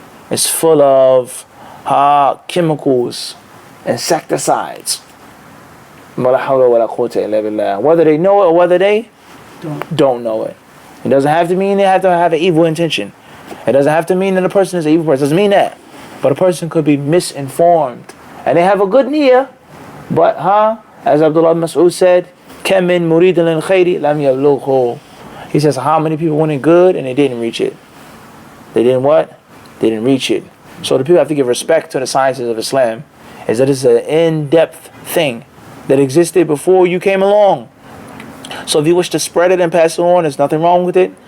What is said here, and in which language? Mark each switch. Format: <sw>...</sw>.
<en>It's full of chemicals, insecticides. Whether they know it or whether they don't know it. It doesn't have to mean they have to have an evil intention. It doesn't have to mean that a person is an evil person. It doesn't mean that. But a person could be misinformed. And they have a good niyyah. But, as Abdullah Mas'ud said,</en> <ar>كَمْ مِن مُرِيدٍ لِلْخَيْرِ لَمْ يَبْلُغْهُ.</ar> <en>He says, how many people wanted good and they didn't reach it? They didn't what? They didn't reach it. So the people have to give respect to the sciences of Islam. Is that it's an in-depth thing that existed before you came along. So if you wish to spread it and pass it on, there's nothing wrong with it.</en>